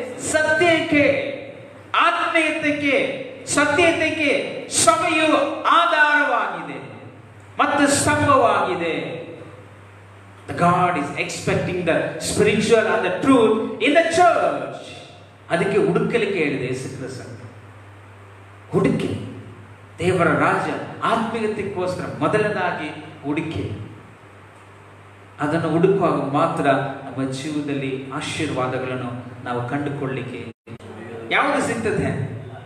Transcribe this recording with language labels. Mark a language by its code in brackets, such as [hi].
[kn] ಸತ್ಯಕ್ಕೆ, ಆತ್ಮೀಯತೆಗೆ, ಸತ್ಯತೆಗೆ ಸಭೆಯು ಆಧಾರವಾಗಿದೆ ಮತ್ತು ಸ್ತಂಭವಾಗಿದೆ. [en] God is expecting the spiritual and the truth in the church. [kn] ಅದಕ್ಕೆ ಹುಡುಕಲಿಕ್ಕೆ ಹೇಳಿದೆ ಯೇಸು ಕ್ರಿಸ್ತ. ಹುಡುಕಿ, ದೇವರ ರಾಜ್ಯ ಆತ್ಮೀಯತೆಗೋಸ್ಕರ ಮೊದಲನೇದಾಗಿ ಹುಡುಕಿ. ಅದನ್ನು ಹುಡುಕುವಾಗ ಮಾತ್ರ ನಮ್ಮ ಜೀವನದಲ್ಲಿ ಆಶೀರ್ವಾದಗಳನ್ನು ನಾವು ಕಂಡುಕೊಳ್ಳಲಿಕ್ಕೆ ಯಾವುದು ಸಿಗ್ತದೆ?